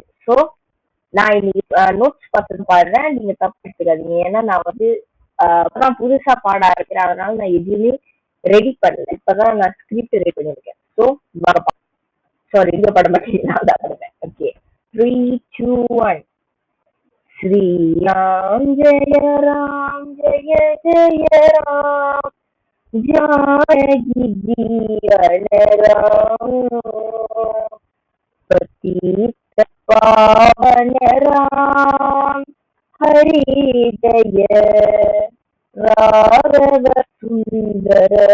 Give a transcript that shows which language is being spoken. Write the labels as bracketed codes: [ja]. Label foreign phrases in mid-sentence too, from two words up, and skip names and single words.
[ta] ஸோ நான் இன்னைக்கு நோட்ஸ் பார்த்து பாடுறேன், நீங்க தப்பு எடுத்துக்காதீங்க. ஏன்னா நான் வந்து இப்பதான் புதுசா பாட ஆரம்பிக்கிறேன், அதனால நான் எதுவுமே ரெடி பண்ணல. இப்பதான் நான் [en] script ready [ta] பண்ணிருக்கேன். [en] so sorry, [ta] இங்க பாட மாட்டேன், நான் தான் பாடுறேன். ஓகே, 3, 2, 1. [hi] श्री राम जय राम जय जय राम, जानकी जीवन राम, पतित पावन राम, हरि जय राघव सुंदर